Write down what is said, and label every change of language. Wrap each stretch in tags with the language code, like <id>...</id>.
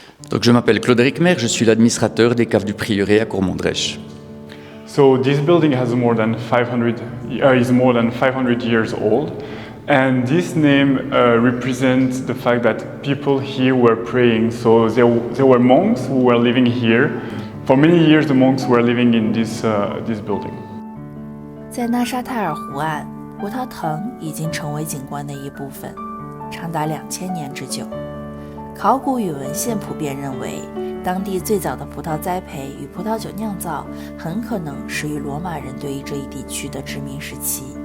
<fr>Donc je m'appelle Claude Rickmer, je suis l'administrateur des Caves du Prieuré à Courmont-Drèche.</fr> <en>So this building is more than 500 years old, and this name represents the fact that people here were praying. So there were monks who were living here. For many years, the monks were living in this building.</en> <zh>在纳沙泰尔湖岸，葡萄藤已经成为景观的一部分，长达2000年之久。考古与文献普遍认为，当地最早的葡萄栽培与葡萄酒酿造很可能始于罗马人对于这一地区的殖民时期。</zh>